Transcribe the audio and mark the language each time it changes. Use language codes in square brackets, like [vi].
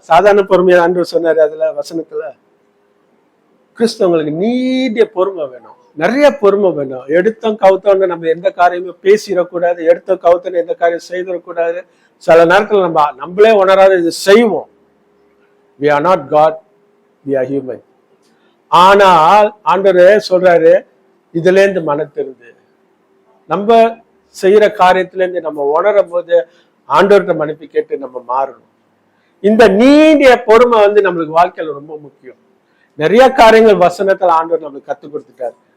[ta] சாதாரண பொறுமையா ஆண்டவர் சொன்னாரு அதுல வசனத்துல. கிறிஸ்தவங்களுக்கு நீடிய பொறுமை வேணும், நிறைய பொறுமை வேணும். எடுத்தோம் கவுத்தோன்னு நம்ம எந்த காரியமும் பேசிடக்கூடாது, எடுத்தோம் கவுத்தோன்னு எந்த காரியம் செய்திடக்கூடாது. சில நேரத்துல நம்மளே உணராத இது செய்வோம். [en] We are not God, we are human. [ta] ஆனால் ஆண்டவர் சொல்றாரு, இதுல இருந்து மனத்திருந்து நம்ம செய்யற காரியத்துல இருந்து நம்ம உணரும் போது ஆண்டவர்கிட்ட மன்னிப்பு கேட்டு நம்ம மாறணும். இந்த நீடிய பொறுமை வந்து நம்மளுக்கு வாழ்க்கையில ரொம்ப முக்கியம். நிறைய காரியங்கள் வசனத்துல ஆண்டவர் நம்மளுக்கு கத்துக் கொடுத்துட்டாரு.